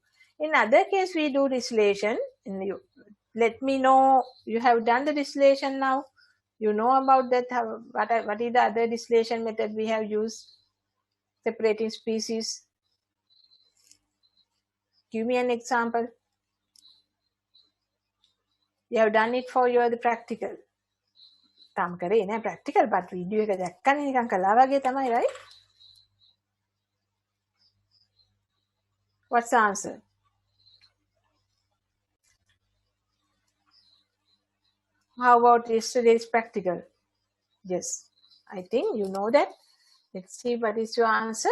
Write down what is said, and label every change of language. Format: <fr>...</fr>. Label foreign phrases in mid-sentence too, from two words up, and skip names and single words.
<en>In other case, we do distillation. Let me know you have done the distillation now. You know about that. What is the other distillation method we have used? Separating species. Give me an example. You have done it for the practical.</en> <si>තාම කරේ නෑ practical, but video එක දැක්කනේ නිකන් කළා වගේ තමයි, right?</si> <en>What's the answer? How about yesterday's practical? Yes, I think you know that. Let's see what is your answer.</en>